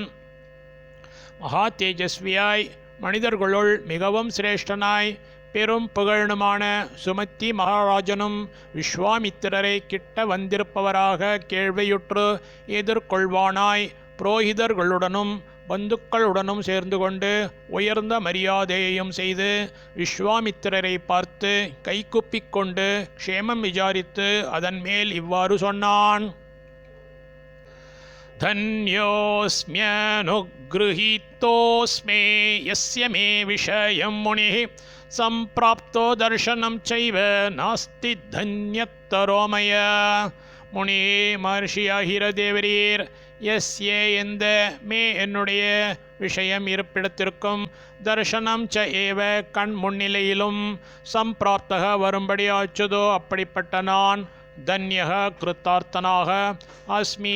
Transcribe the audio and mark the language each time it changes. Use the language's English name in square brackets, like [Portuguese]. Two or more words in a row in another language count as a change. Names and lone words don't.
[Tamil] மகா தேஜஸ்வியாய் மனிதர்களுள் மிகவும் சிரேஷ்டனாய் பெரும் புகழனுமான சுமதி மகாராஜனும் விஸ்வாமித்திரரை கிட்ட வந்திருப்பவராக கேள்வியுற்று எதிர்கொள்வானாய் புரோகிதர்களுடனும் பந்துக்களுடனும் சேர்ந்து கொண்டு உயர்ந்த மரியாதையையும் செய்து விஸ்வாமித்திரரை பார்த்து கைகுப்பிக் கொண்டு க்ஷேமம் விசாரித்து அதன் மேல் இவ்வாறு சொன்னான் [Sanskrit] धन्योऽस्म्यनुगृहीतोऽस्मे यस्य मे विषयं मुनिः सम्प्राप्तो दर्शनं चैव नास्ति धन्यतरो मया [Tamil] முனி மகர்ஷியாகிற எஸ்ய எந்த மே என்னுடைய விஷயம் இருப்பிடத்திற்கும் தர்சனம் ச ஏவ கண் முன்னிலையிலும் சம்பிராப்தக வரும்படி ஆச்சுதோ அப்படிப்பட்ட நான் தன்யக கிருத்தார்த்தனாக அஸ்மி